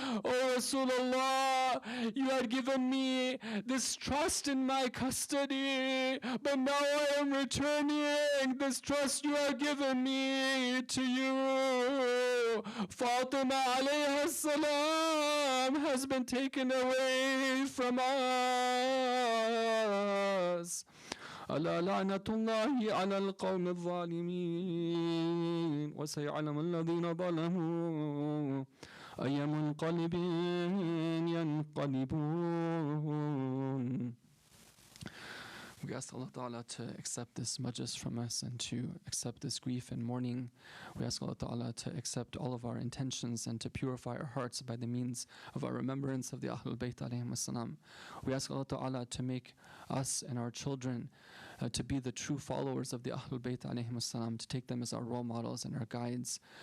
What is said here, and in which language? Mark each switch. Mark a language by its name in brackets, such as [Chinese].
[English] Oh Rasulullah, you had given me this trust in my custody, but now I am returning this trust you have given me to you. Fatima alayha salam has been taken away from us. [Arabic] ألا لعنة الله على القوم الظالمين وسيعلم الذين ظلموا أي منقلب ينقلبون. [English] We ask Allah Ta'ala to accept this majlis from us and to accept this grief and mourning. We ask Allah Ta'ala to accept all of our intentions and to purify our hearts by the means of our remembrance of the Ahlul Bayt alayhim as-salam. We ask Allah Ta'ala to make us and our children to be the true followers of the Ahlul Bayt alayhim as-salam, to take them as our role models and our guides.